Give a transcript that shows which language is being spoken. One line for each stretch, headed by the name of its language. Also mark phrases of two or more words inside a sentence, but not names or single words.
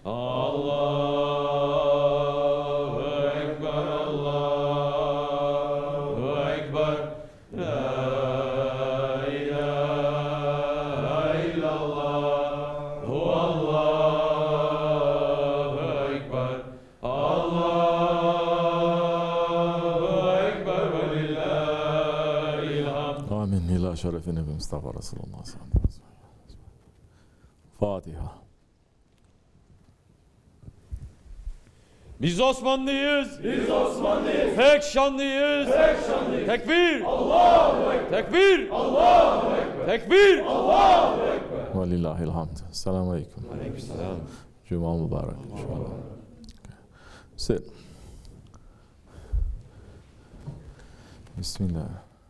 Arabic: الله أكبر الله أكبر لا إله إلا الله والله أكبر الله أكبر ولله الحمد. آمين إلى شرف النبي مصطفى رسول الله صلى الله عليه وسلم. فاتحة.
Turkish: Biz Osmanlıyız. Biz Osmanlıyız. Pek şanlıyız. Pek şanlıyız. Tekbir.
Arabic: الله أكبر. Tekbir. الله أكبر. Tekbir. الله أكبر. ولله الحمد. السلام عليكم.
Turkish: Aleykümselam. Cuma mübarek inşallah. Sit.
Arabic: بسم الله.